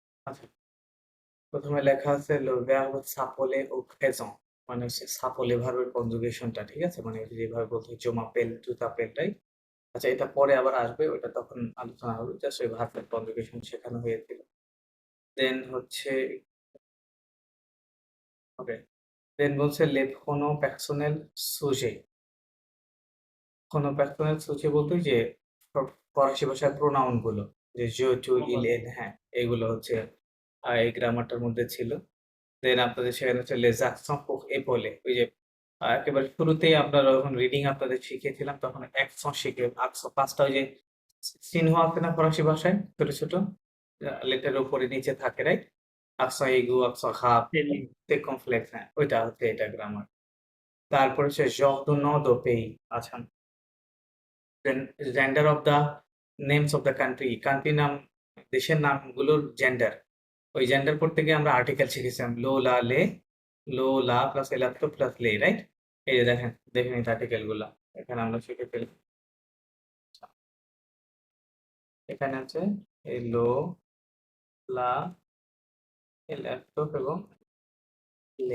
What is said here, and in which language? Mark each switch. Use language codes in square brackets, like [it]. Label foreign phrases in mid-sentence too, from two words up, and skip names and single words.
[bn] আচ্ছা, ১ম এ লেখা আছে হলো verb [fr] s'appeler au présent [bn] মানে হচ্ছে s'appeler ভার্বের কনজুগেশনটা, ঠিক আছে? মানে যেভাবে বলতে হয় [fr] je m'appelle, tu t'appelles, [bn] রাইট? আচ্ছা, এটা পরে আবার আসবে, ওইটা তখন আলোচনা হবে। জাস্ট ওই ভার্বের কনজুগেশন শেখানো হয়েছিল। দেন হচ্ছে ওকে, দেন বলছে [fr] le pronom personnel sujet। pronom personnel sujet [bn] বলতে ওই যে ফ ফরাসি ভাষায় প্রোনাউন গুলো যে [fr] je, tu, il, elle, [bn] হ্যাঁ, এগুলো হচ্ছে এই গ্রামারটার মধ্যে ছিল। দেন আপনাদের সেখানে হচ্ছে [fr] les accents pour épauler [bn] ওই যে একেবারে শুরুতেই আপনারা যখন রিডিং আপনাদের শিখিয়েছিলাম তখন অ্যাকসন শিখে আকসন ৫ টা ওই যে চিহ্ন আছে না ফরাসি ভাষায় ছোট, ছোট লেটারের উপরে নিচে থাকে, রাইট? [fr] accent aigu, accent grave, Spelling। [bn] circonflexe, হ্যাঁ, ওইটা হচ্ছে এটা গ্রামার। তারপর হচ্ছে [fr] genre de nom de pays। [en] আচ্ছা, then gender of the names of the country, country নাম, দেশের নামগুলোর জেন্ডার। [bn] ওই জেন্ডার পড়তে গিয়ে আমরা আর্টিকেল শিখেছিলাম। [fr] le, la, les, le, la plus l' plus les, right? [bn] এই যে দেখেন, দেখে নিন আর্টিকেল গুলা। এখানে আমরা শিখে ফেলি। এখানে আছে এই [fr] le, la, l [bn] এবং লে।